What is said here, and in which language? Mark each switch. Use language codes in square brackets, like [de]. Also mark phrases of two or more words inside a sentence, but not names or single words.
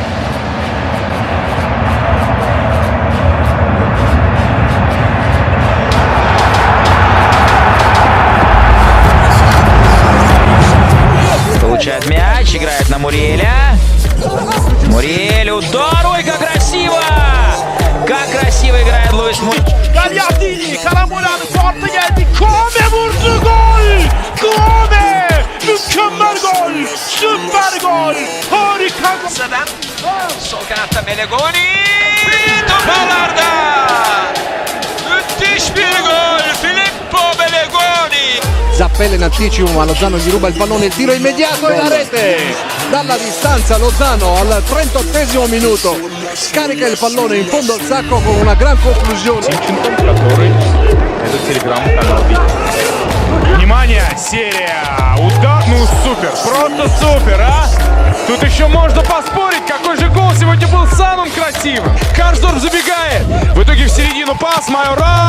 [ru] Получает мяч, играет на Муриэля. Муриэль, удар, ой, как красиво! Как красиво играет Луис Муриэль. [tr] Gagliardini, karambolanı farklı geldi. Kome vurdu gol! Kome! Mükemmel gol! Süper gol! Harika gol! Sol kanatta Melegoni! Top ağlarda! Müthiş bir gol! Filippo Melegoni! [it] Zappella in anticipo, ma Lozano gli ruba il pallone, il tiro immediato e la rete! Dalla distanza Lozano al 38esimo minuto scarica il pallone in fondo al sacco con una gran conclusione. [ru] Внимание, серия! Удар, ну супер, просто супер, а! Тут еще можно поспорить, какой же гол сегодня был самым красивым. Карсдорф забегает, в итоге в середину пас, Майораль!